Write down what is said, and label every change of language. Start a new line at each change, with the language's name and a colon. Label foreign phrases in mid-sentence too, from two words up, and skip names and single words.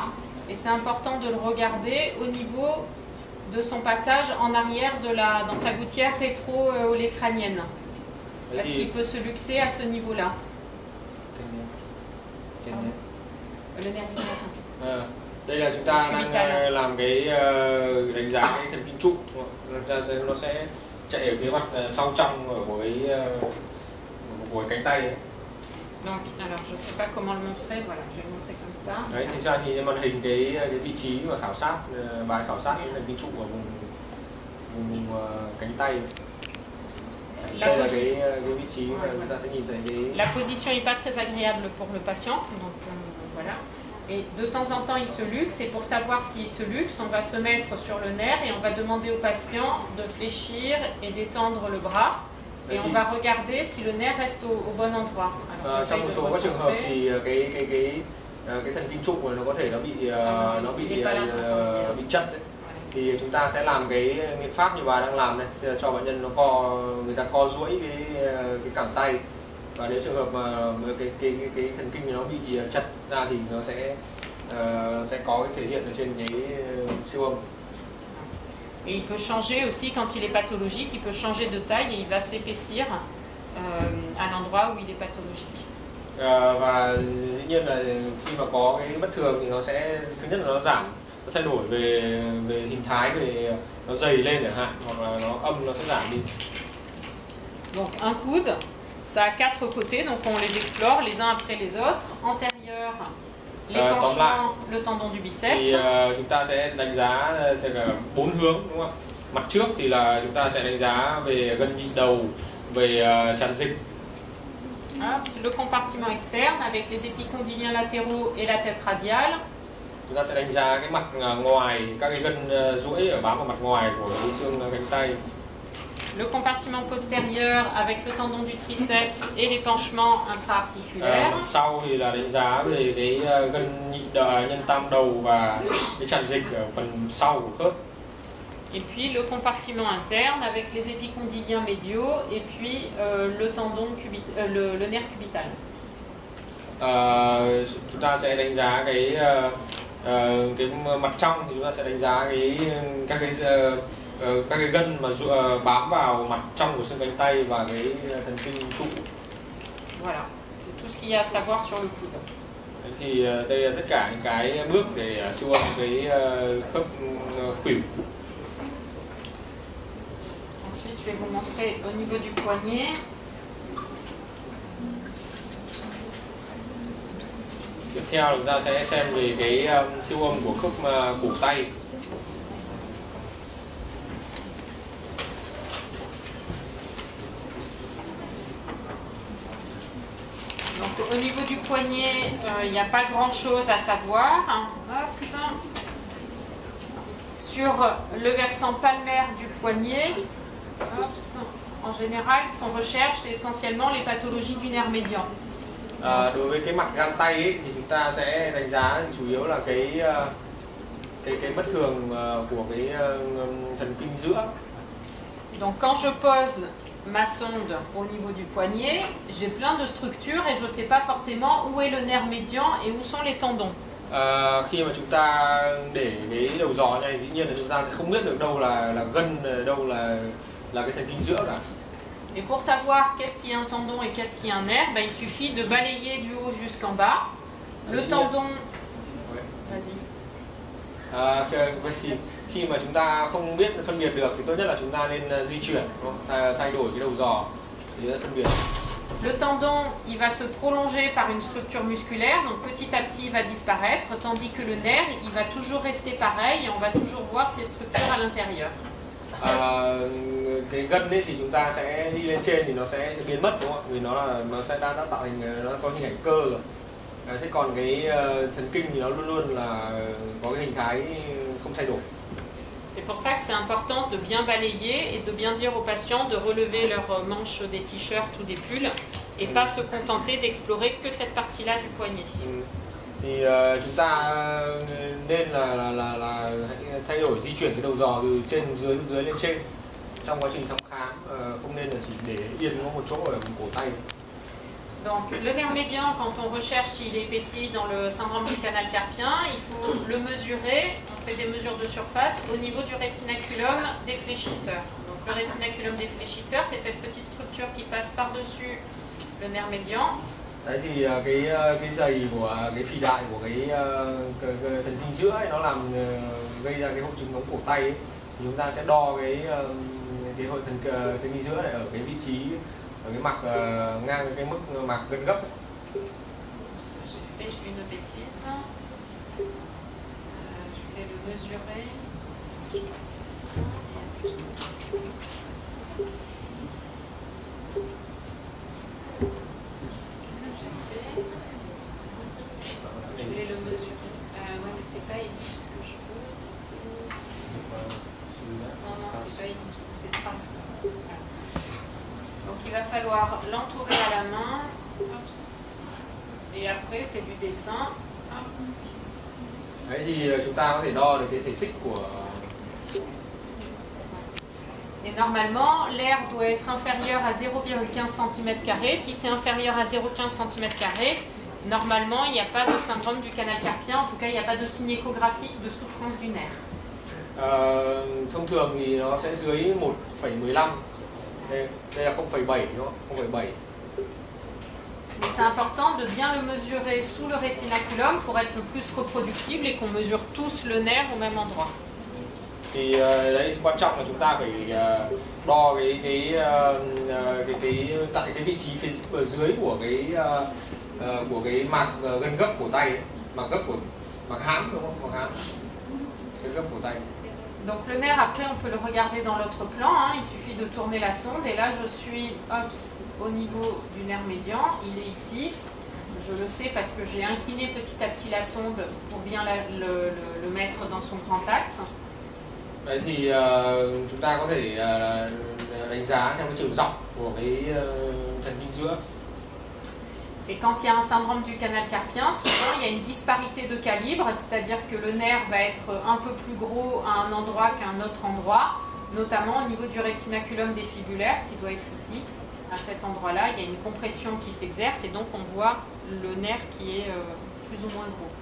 French: Et c'est important de le regarder au niveau de son passage en arrière dans sa gouttière rétro-olécrânienne. Parce qu'il peut se luxer à ce niveau-là. Le nerf ulnaire.
Vietnamese: Đây là chúng ta đang làm cái đánh giá cái thần kinh trụ, nó sẽ chạy ở phía mặt sau trong của cánh tay ấy.
French: Donc, alors je sais pas comment le montrer, voilà, je vais le montrer comme ça.
Vietnamese: Đấy, thì ra thì màn hình cái vị trí mà khảo sát, bài khảo sát cái thần kinh trụ ở vùng cánh tay. Đây là cái vị trí mà chúng ta sẽ nhìn thấy cái.
French: La position est pas très agréable pour le patient, donc voilà. Et de temps en temps, il se luxe, et pour savoir s'il se luxe, on va se mettre sur le nerf et on va demander au patient de fléchir et d'étendre le bras. Et on va regarder si le nerf reste au bon endroit.
Vietnamese: Trong một số các trường hợp thì cái thần kinh trụ này nó có thể nó bị chật đấy. Thì chúng ta sẽ làm cái biện pháp như bà đang làm này, tức là cho bệnh nhân người ta co duỗi cái cẳng tay. Và nếu trường hợp mà cái thần kinh nó bị chật ra thì nó sẽ có cái thể hiện ở trên cái siêu âm.
French: Et il peut changer aussi quand il est pathologique, il peut changer de taille et il va s'épaissir à l'endroit où il est pathologique.
Vietnamese: Và dĩ nhiên là khi mà có cái bất thường thì nó sẽ, thứ nhất là nó giảm, nó thay đổi về hình thái, về nó dày lên chẳng hạn, hoặc là nó âm nó sẽ giảm đi.
French: Donc un coude, ça a 4 côtés, donc on les explore les uns après les autres. Antérieur, l'épanchement, le tendon du biceps.
Vietnamese: Thì chúng ta sẽ đánh giá 4 hướng, đúng không? Mặt trước thì là chúng ta sẽ đánh giá về gân nhị đầu, về tràn dịch.
French: C'est le compartiment externe avec les épicondyliens latéraux et la tête radiale.
Vietnamese: Chúng ta sẽ đánh giá cái mặt ngoài, các cái gân duỗi ở bám vào mặt ngoài của cái xương cánh tay.
French: Le compartiment postérieur avec le tendon du triceps et l'épanchement intra-articulaire.
Vietnamese: Sau thì là đánh giá về cái gân nhân tam đầu và cái tràn dịch ở phần sau của khớp.
French: Et puis le compartiment interne avec les épicondyliens médiaux et puis le tendon le nerf cubital.
Vietnamese: Chúng ta sẽ đánh giá cái mặt trong thì chúng ta sẽ đánh giá các cái gân mà bám vào mặt trong của xương cánh tay và cái thần kinh trụ.
French: Voilà, c'est tout ce qu'il y a à savoir sur le coude.
Vietnamese: Thì đây là tất cả những cái bước để siêu âm cái khớp khuỷu.
French: Ensuite, je vais vous montrer au niveau du poignet.
Vietnamese: Tiếp theo chúng ta sẽ xem về cái siêu âm của khớp cổ tay.
French: Donc, au niveau du poignet, il n'y a pas grand-chose à savoir. Sur le versant palmaire du poignet, En général, ce qu'on recherche, c'est essentiellement les pathologies du nerf médian.
Vietnamese: Đối với cái mặt gang tay ấy, thì chúng ta sẽ đánh giá chủ yếu là cái bất thường của cái thần kinh giữa.
French: Donc quand je pose ma sonde au niveau du poignet, j'ai plein de structures et je ne sais pas forcément où est le nerf médian et où sont les tendons.
Vietnamese: Khi mà chúng ta để cái đầu giò này, dĩ nhiên là chúng ta sẽ không biết được đâu là gân, đâu là cái thần kinh giữa cả.
French: Et pour savoir qu'est-ce qui est un tendon et qu'est-ce qui est un nerf, il suffit de balayer du haut jusqu'en bas. Le tendon... Vas-y.
Vietnamese: Khi mà chúng ta không biết phân biệt được thì tốt nhất là chúng ta nên di chuyển, thay đổi cái đầu giò để phân biệt.
French: Le tendon, il va se prolonger par une structure musculaire, donc petit à petit il va disparaître, tandis que le nerf, il va toujours rester pareil et on va toujours voir ces structures à l'intérieur.
Vietnamese: Cái gân ấy thì chúng ta sẽ đi lên trên thì nó sẽ biến mất, đúng không? Vì nó sẽ đã tạo thành, nó có hình ảnh cơ rồi. Thế còn cái thần kinh thì nó luôn luôn là có cái hình thái không thay đổi.
French: C'est pour ça que c'est important de bien balayer et de bien dire aux patients de relever leurs manches des t-shirts ou des pulls et pas se contenter d'explorer que cette partie-là du poignet.
Vietnamese: Thì chúng ta nên là thay đổi, di chuyển cái đầu giò từ trên dưới lên trên trong quá trình thăm khám, không nên là chỉ để yên có một chỗ ở cổ tay.
French: Donc le nerf médian, quand on recherche s'il est épaissi dans le syndrome du canal carpien, il faut le mesurer, on fait des mesures de surface au niveau du rétinaculum défléchisseur. Donc le rétinaculum défléchisseur, c'est cette petite structure qui passe par-dessus le nerf médian.
Vietnamese: Đấy thì cái dày của cái phì đại của cái thần kinh giữa ấy, nó làm gây ra cái hội chứng ống cổ tay ấy. Thì chúng ta sẽ đo cái hội thần kinh giữa này ở cái vị trí, ở cái mặt ngang cái mức mạc gân gấp.
French: J'ai fait une bêtise. Je vais le mesurer. C'est ça. Je vais le mesurer. Ouais, mais c'est pas ellipse que je veux, c'est... Non, c'est pas ellipse, c'est trace. Voilà. Donc il va falloir l'entourer à la main. Et après, c'est du dessin.
Vietnamese: Đấy thì chúng ta có thể đo được cái thể tích của...
French: Et normalement, l'air doit être inférieur à 0,15 cm². Si c'est inférieur à 0,15 cm², normalement, il n'y a pas de syndrome du canal carpien. En tout cas, il n'y a pas de signe échographique de souffrance du nerf.
Vietnamese: Thông thường thì nó sẽ dưới 1,15. Đây là 0,7, đúng không? 0,7.
French: Mais c'est important de bien le mesurer sous le rétinaculum pour être le plus reproductible et qu'on mesure tous le nerf au même endroit.
Vietnamese: Thì đấy quan trọng là chúng ta phải đo tại cái vị trí ở dưới của cái mạc gân gấp cổ tay ấy. Mạc hãm, đúng không? Mạc hãm. Gân gấp cổ tay.
French: Donc le nerf, après, on peut le regarder dans l'autre plan. Hein. Il suffit de tourner la sonde. Et là, je suis au niveau du nerf médian. Il est ici. Je le sais parce que j'ai incliné petit à petit la sonde pour bien le mettre dans son grand axe.
Vietnamese: Đấy thì chúng ta có thể đánh giá theo cái chiều dọc của cái thần kinh giữa.
French: Et quand il y a un syndrome du canal carpien, souvent il y a une disparité de calibre, c'est-à-dire que le nerf va être un peu plus gros à un endroit qu'à un autre endroit, notamment au niveau du rétinaculum défibulaire qui doit être ici. À cet endroit-là, il y a une compression qui s'exerce et donc on voit le nerf qui est plus ou moins gros.